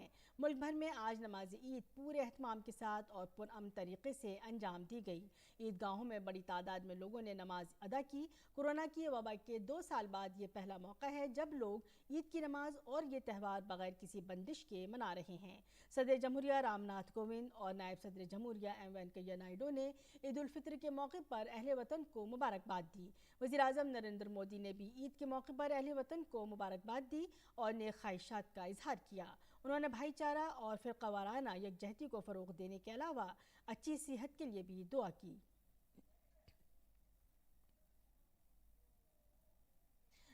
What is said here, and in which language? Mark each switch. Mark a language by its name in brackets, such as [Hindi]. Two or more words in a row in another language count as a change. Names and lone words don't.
[Urdu] ملک بھر میں آج نماز عید پورے اہتمام کے ساتھ اور پرامن طریقے سے انجام دی گئی۔ عیدگاہوں میں بڑی تعداد میں لوگوں نے نماز ادا کی۔ کورونا کی وبا کے 2 سال بعد یہ پہلا موقع ہے جب لوگ عید کی نماز اور یہ تہوار بغیر کسی بندش کے منا رہے ہیں۔ صدر جمہوریہ رام ناتھ کووند اور نائب صدر جمہوریہ ایم وینکیا نائیڈو نے عید الفطر کے موقع پر اہل وطن کو مبارکباد دی۔ وزیر اعظم نریندر مودی نے بھی عید کے موقع پر اہل وطن کو مبارکباد دی اور نیک خواہشات کا اظہار کیا۔ انہوں نے بھائی چارہ اور فرقہ وارانہ یکجہتی کو فروغ دینے کے علاوہ اچھی صحت کے لیے بھی دعا کی۔